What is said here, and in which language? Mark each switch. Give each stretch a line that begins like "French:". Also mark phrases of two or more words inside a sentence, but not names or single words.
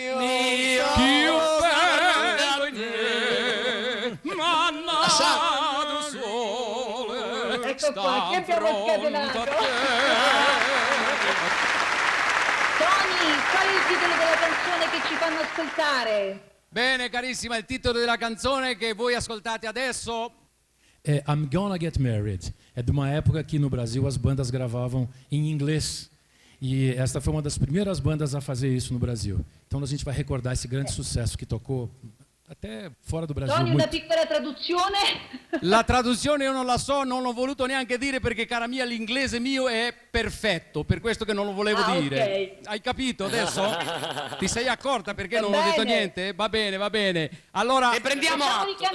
Italian: Ecco qua, chi abbiamo scatenato? Tony, qual è il titolo della canzone che ci fanno ascoltare? Bene, carissima, il titolo della canzone che voi ascoltate adesso
English: I'm Gonna Get Married.
Portuguese: É de uma época que no Brasil as bandas gravavam em inglês. E esta foi uma das primeiras bandas a fazer isso no Brasil. Então a gente vai recordar esse grande sucesso que tocou até fora do Brasil. Tony, muito.
Italian: una piccola traduzione? La traduzione io non la so, non l'ho voluto neanche dire perché, cara mia, l'inglese mio è perfetto, per questo che non lo volevo dire. Okay. Hai capito adesso? Ti sei accorta perché Va non ho detto bene. niente? Va bene. Allora, E prendiamo Facciamoli atto.